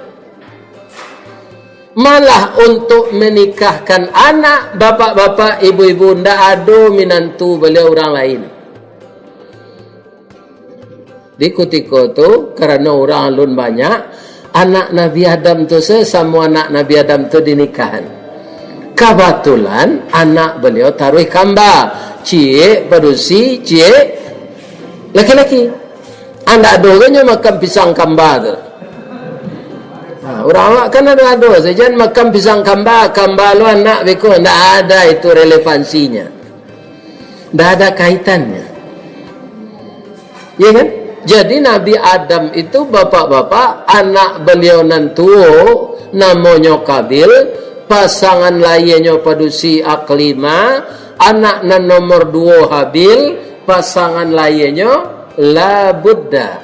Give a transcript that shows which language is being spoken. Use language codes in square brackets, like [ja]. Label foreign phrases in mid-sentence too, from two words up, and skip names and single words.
[id] Malah untuk menikahkan anak, bapak-bapak, ibu-ibu, tidak ada menantu beliau orang lain. Di ketika itu karena orang alun banyak, anak Nabi Adam itu semua anak Nabi Adam itu dinikahan. Kebetulan anak beliau taruh kamba, [min] cie padusi, cie laki-laki. Anak doganya makan pisang kamba tu. [id] Orang awak kan ada saja makan pisang [min] kamba lu anak beko, [id] tidak ada itu relevansinya, tidak ada kaitannya, ya kan? Jadi Nabi Adam itu bapak-bapak, anak beliau nantuo namanya Kabil, pasangan lainnya padusi Aklima, anak nomor 2 Habil, pasangan lainnya La Buddha.